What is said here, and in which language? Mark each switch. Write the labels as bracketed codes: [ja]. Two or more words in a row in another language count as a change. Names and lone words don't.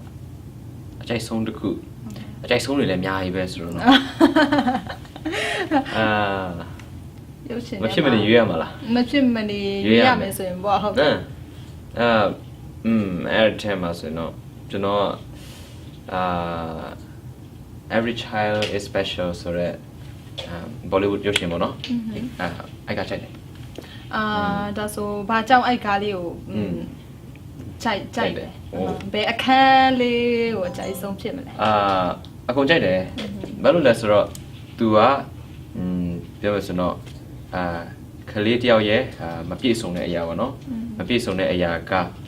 [my] အကြိုက်ဆုံးတွေလည်းအများကြီးပဲဆိုတော့နော် ရုပ်ရှင် မဖြစ်မနေရွေးရမှာလား မဖြစ်မနေရွေးရမယ်ဆိုရင်ပေါ့ဟုတ်ကဲ့ အဲ့ထဲမှာဆိုတော့ကျွန်တော် [en] every child is special [my] ဆိုတော့ Bollywood ရုပ်ရှင်ပေါ့နော်အဲ့ကကြိုက်တယ် ဒါဆိုဘာကြောင့်အဲ့ကားလေးကိုကြိုက်တယ်ဘယ်အခန်းလေးကိုအကြိုက်ဆုံးဖြစ်မလဲ အကုန်ကြိုက်တယ်ဘာလို့လဲဆိုတော့ तू ကပြောမယ်ဆိုတော့ကလေးတယောက်ရဲ့မပြည့်စုံတဲ့အရာပေါ့နော်မပြည့်စုံတဲ့အရာက